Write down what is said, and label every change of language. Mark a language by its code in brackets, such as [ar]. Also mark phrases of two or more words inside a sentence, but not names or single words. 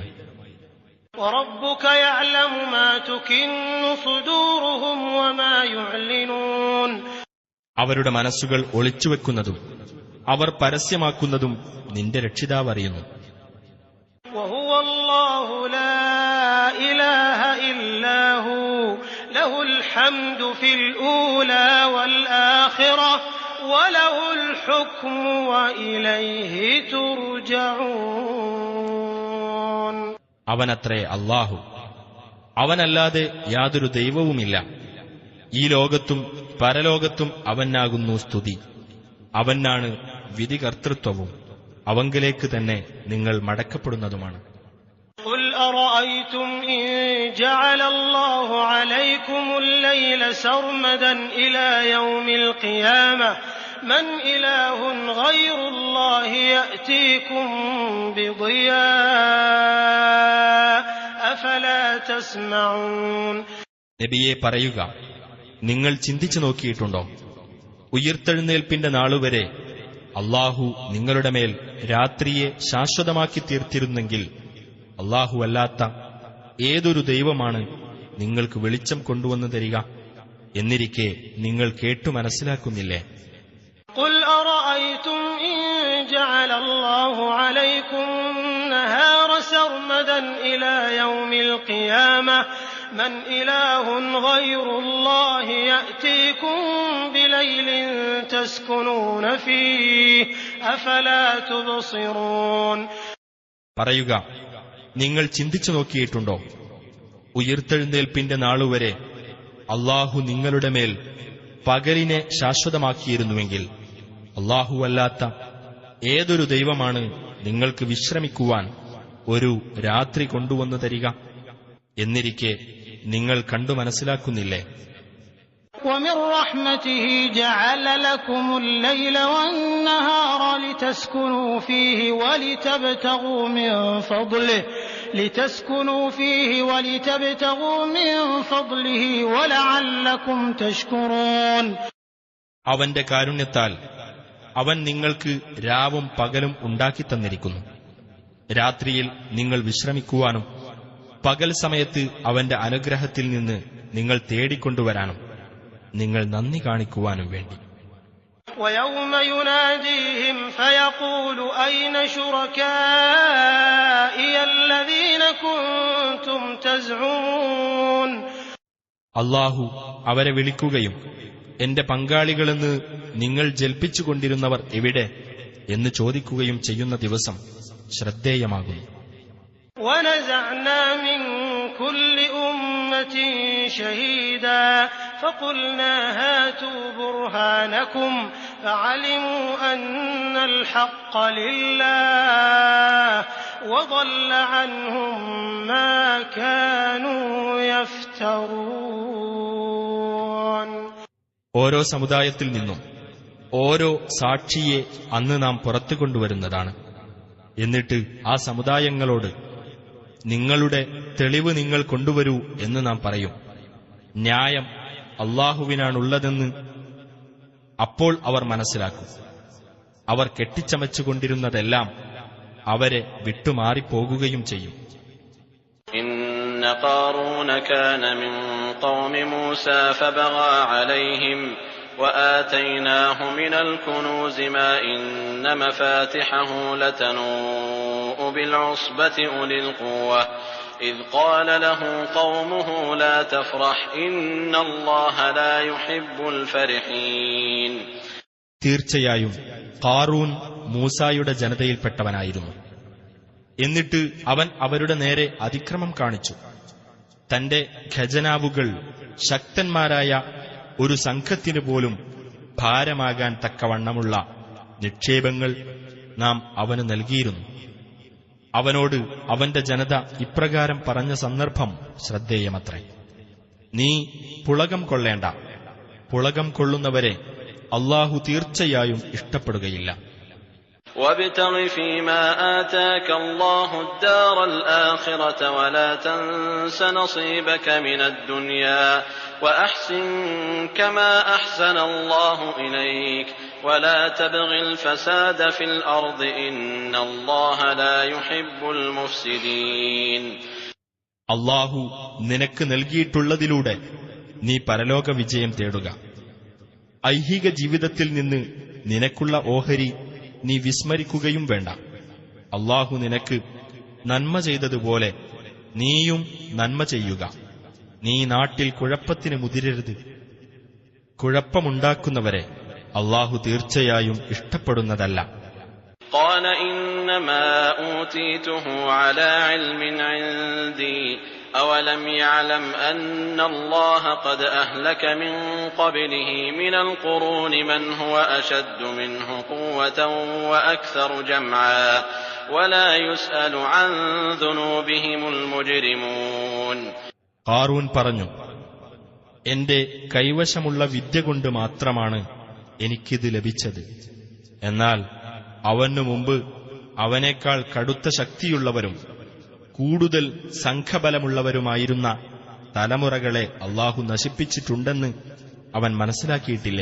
[ar] وَرَبُّكَ يَعْلَمُ مَا تُكِنُّ صُدُورُهُمْ وَمَا يُعْلِنُونَ. [ml] അവരുടെ മനസ്സുകൾ ഒളിച്ചുവെക്കുന്നതും അവർ പരസ്യമാക്കുന്നതും നിന്റെ രക്ഷിതാവ് അറിയുന്നു. [ar] وَهُوَ اللَّهُ لَا إِلَٰهَ إِلَّا هُوَ لَهُ الْحَمْدُ فِي الْأُولَىٰ وَالْآخِرَةِ وَلَهُ الْحُكْمُ وَإِلَيْهِ تُرْجَعُونَ. [ml] അവനത്രേ അല്ലാഹു, അവനല്ലാതെ യാതൊരു ദൈവവുമില്ല. ഈ ലോകത്തും പരലോകത്തും അവനാകുന്നു സ്തുതി. അവനാണ് വിധികർത്തൃത്വവും അവങ്കിലേക്ക് തന്നെ നിങ്ങൾ മടക്കപ്പെടുന്നതുമാണ്. [ar] قُلْ أَرَأَيْتُمْ إِن جَعَلَ اللَّهُ عَلَيْكُمُ اللَّيْلَ سَرْمَدًا إِلَى يَوْمِ الْقِيَامَةِ مَنْ إِلَٰهٌ غَيْرُ اللَّهِ يَأْتِيكُم بِضِيَاءٍ أَفَلَا تَسْمَعُونَ. [ml] നബിയെ പറയുക, നിങ്ങൾ ചിന്തിച്ചു നോക്കിയിട്ടുണ്ടോ? ഉയിർത്തെഴുന്നേൽപ്പിന്റെ നാളുവരെ അല്ലാഹു നിങ്ങളുടെ മേൽ രാത്രിയെ ശാശ്വതമാക്കി തീർത്തിരുന്നെങ്കിൽ അല്ലാഹു അല്ലാത്ത ഏതൊരു ദൈവമാണ് നിങ്ങൾക്ക് വെളിച്ചം കൊണ്ടുവന്നു തരിക? എന്നിരിക്കെ നിങ്ങൾ കേട്ടു മനസ്സിലാക്കുന്നില്ലേ? [ar] قُلْ أَرَأَيْتُمْ إِن جَعَلَ اللَّهُ عَلَيْكُمُ النَّهَارَ سَرْمَدًا إِلَى يَوْمِ الْقِيَامَةِ مَنْ إِلَٰهٌ غَيْرُ اللَّهِ يَأْتِيكُم بِلَيْلٍ تَسْكُنُونَ فِيهِ أَفَلَا تُبْصِرُونَ. [ml] പറയുക, നിങ്ങൾ ചിന്തിച്ചു നോക്കിയിട്ടുണ്ടോ? ഉയിർത്തെഴുന്നേൽപ്പിന്റെ നാളുവരെ അല്ലാഹു നിങ്ങളുടെ മേൽ പകലിനെ ശാശ്വതമാക്കിയിരുന്നുവെങ്കിൽ അല്ലാഹുവല്ലാത്ത ഏതൊരു ദൈവമാണ് നിങ്ങൾക്ക് വിശ്രമിക്കുവാൻ ഒരു രാത്രി കൊണ്ടുവന്നു തരിക? എന്നിരിക്കെ നിങ്ങൾ കണ്ടു മനസ്സിലാക്കുന്നില്ലേ? [ar] وَمِن رَّحْمَتِهِ جَعَلَ لَكُمُ اللَّيْلَ وَالنَّهَارَ لِتَسْكُنُوا فِيهِ وَلِتَبْتَغُوا مِن فَضْلِهِ وَلَعَلَّكُمْ تَشْكُرُونَ. [ml] അവന്റെ കാരുണ്യത്താൽ അവൻ നിങ്ങൾക്ക് രാവും പകലും ഉണ്ടാക്കിത്തന്നിരിക്കുന്നു. രാത്രിയിൽ നിങ്ങൾ വിശ്രമിക്കുവാനും പകൽ സമയത്ത് അവന്റെ അനുഗ്രഹത്തിൽ നിന്ന് നിങ്ങൾ തേടിക്കൊണ്ടുവരാനും നിങ്ങൾ നന്ദി കാണിക്കുവാനും വേണ്ടി. [ar] وَيَوْمَ يُنَادِيهِمْ فَيَقُولُ أَيْنَ شُرَكَائِيَ الَّذِينَ كُنتُمْ تَزْعُمُونَ. [ml] അല്ലാഹു അവരെ വിളിക്കുകയും എന്റെ പങ്കാളികളെന്ന് നിങ്ങൾ ജൽപ്പിച്ചുകൊണ്ടിരുന്നവർ എവിടെ എന്ന് ചോദിക്കുകയും ചെയ്യുന്ന ദിവസം ശ്രദ്ധേയമാകുന്നു. [ar] وَنَزَعْنَا مِن كُلِّ أُمَّةٍ شَهِيدًا فَقُلْنَا هَاتُوا بُرْهَانَكُمْ فَعَلِمُوا أَنَّ الْحَقَّ لِلَّهِ وَضَلَّ عَنْهُم مَّا كَانُوا يَفْتَرُونَ. [ml] ഓരോ സമുദായത്തിൽ നിന്നും ഓരോ സാക്ഷിയെ അന്ന് നാം പുറത്തു കൊണ്ടുവരുന്നതാണ്. എന്നിട്ട് ആ സമുദായങ്ങളോട് നിങ്ങളുടെ തെളിവ് നിങ്ങൾ കൊണ്ടുവരൂ എന്ന് നാം പറയും. ന്യായം അല്ലാഹുവിനാണുള്ളതെന്ന് അപ്പോൾ അവർ മനസ്സിലാക്കും. അവർ കെട്ടിച്ചമച്ചുകൊണ്ടിരുന്നതെല്ലാം അവരെ വിട്ടുമാറിപ്പോകുകയും ചെയ്യും. [ar] إن قارون كان من قوم موسى فبغى عليهم وآتيناه من الكنوز ما إن مفاتحه لتنوء بالعصبة أولي القوة إذ قال له قومه لا تفرح إن الله لا يحب الفرحين. [ml] തീർച്ചയായും ഖാറൂൻ മൂസായുടെ ജനതയിൽപ്പെട്ടവനായിരുന്നു. എന്നിട്ട് അവൻ അവരുടെ നേരെ അതിക്രമം കാണിച്ചു. തന്റെ ഖജനാവുകൾ ശക്തന്മാരായ ഒരു സംഘത്തിനു പോലും ഭാരമാകാൻ തക്കവണ്ണമുള്ള നിക്ഷേപങ്ങൾ നാം അവന് നൽകിയിരുന്നു. അവനോട് അവന്റെ ജനത ഇപ്രകാരം പറഞ്ഞ സന്ദർഭം ശ്രദ്ധേയമത്രേ: നീ പുളകം കൊള്ളേണ്ട, പുളകം കൊള്ളുന്നവരെ അല്ലാഹു തീർച്ചയായും ഇഷ്ടപ്പെടുകയില്ല. [ar] وابتغ فيما آتاك الله الدار الآخرة ولا تنس نصيبك من الدنيا وأحسن كما أحسن الله إليك ولا تبغ الفساد في الأرض إن الله لا يحب المفسدين. [ml] അല്ലാഹു നിനക്ക് നൽകിയിട്ടുള്ളതിലൂടെ നീ പരലോക വിജയം തേടുക. ഐഹിക ജീവിതത്തിൽ നിന്ന് നിനക്കുള്ള ഓഹരി നീ വിസ്മരിക്കുകയും വേണ്ട. അല്ലാഹു നിനക്ക് നന്മ ചെയ്തതുപോലെ നീയും നന്മ ചെയ്യുക. നീ നാട്ടിൽ കുഴപ്പത്തിന് മുതിരരുത്. കുഴപ്പമുണ്ടാക്കുന്നവരെ അല്ലാഹു തീർച്ചയായും ഇഷ്ടപ്പെടുന്നതല്ല. [ar] قال إنما أوتيته على علم عندي أولم يعلم أن الله قد أهلك من قبله من القرون من هو أشد منه قوة وأكثر جمعا ولا يسأل عن ذنوبهم المجرمون. [ml] ഖാറൂൻ പറഞ്ഞു, എന്റെ കൈവശമുള്ള വിദ്യ കൊണ്ട് മാത്രമാണ് എനിക്കിത് ലഭിച്ചത്. എന്നാൽ അവനു മുമ്പ് അവനേക്കാൾ കടുത്ത ശക്തിയുള്ളവരും കൂടുതൽ സംഘബലമുള്ളവരുമായിരുന്ന തലമുറകളെ അല്ലാഹു നശിപ്പിച്ചിട്ടുണ്ടെന്ന് അവൻ മനസ്സിലാക്കിയിട്ടില്ലേ?